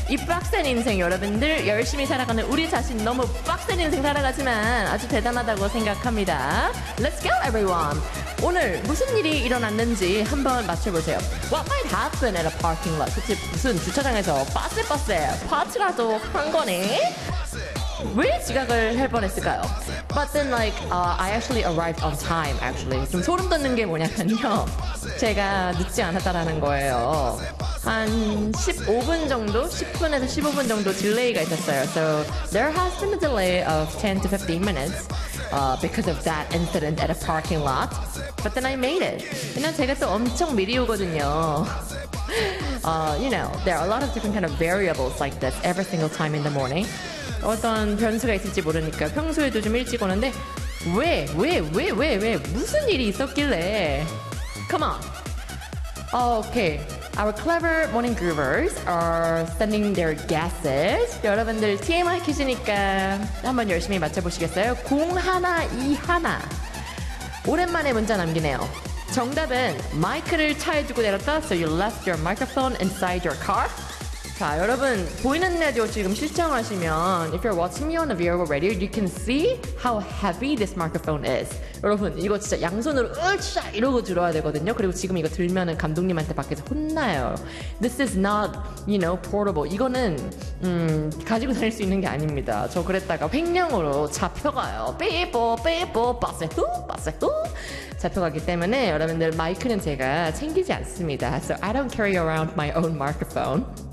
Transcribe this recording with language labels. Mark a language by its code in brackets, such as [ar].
[ko] 이 빡센 인생 여러분들 열심히 살아가는 우리 자신 너무 빡센 인생 살아가지만 아주 대단하다고 생각합니다. [en] Let's go everyone. [ko] 오늘 무슨 일이 일어났는지 한번 맞춰보세요. [en] What might happen at a parking lot? [ko] 그치 무슨 주차장에서 빡세 빡세 파티라도 한 거니? 왜 지각을 할 뻔했을까요? [en] But then like, I actually arrived on time actually. [ko] 좀 소름 돋는 게 뭐냐면요. 제가 늦지 않았다라는 거예요. 한 15분 정도? 10분에서 15분 정도 딜레이가 있었어요. [en] So there has been a delay of 10 to 15 minutes because of that incident at a parking lot. But then I made it. [ko] 왜냐면 제가 또 엄청 미리 오거든요. [en] You know, there are a lot of different kind of variables like this every single time in the morning. [ko] 어떤 변수가 있을지 모르니까 평소에도 좀 일찍 오는데 왜 무슨 일이 있었길래 [en] Come on. Okay. Our clever morning groovers are sending their guesses. [ko] 여러분들 TMI 퀴즈니까 한번 열심히 맞춰보시겠어요? 0121 오랜만에 문자 남기네요. 정답은 마이크를 차에 두고 내렸다. [en] So you left your microphone inside your car. [ko] 자, 여러분, 보이는 라디오 지금 실청하시면 [en] if you're watching me on a video radio, you can see how heavy this microphone is. [ko] 여러분, 이거 진짜 양손으로 으쌰 이러고 들어야 되거든요. 그리고 지금 이거 들면은 감독님한테 밖에서 혼나요. [en] This is not, you know, portable. [ko] 이거는 가지고 다닐 수 있는 게 아닙니다. 저 그랬다가 횡령으로 잡혀가요. 삐뽀 삐뽀 빠세후 빠세후 잡혀가기 때문에 여러분들 마이크는 제가 챙기지 않습니다. [en] So I don't carry around my own microphone.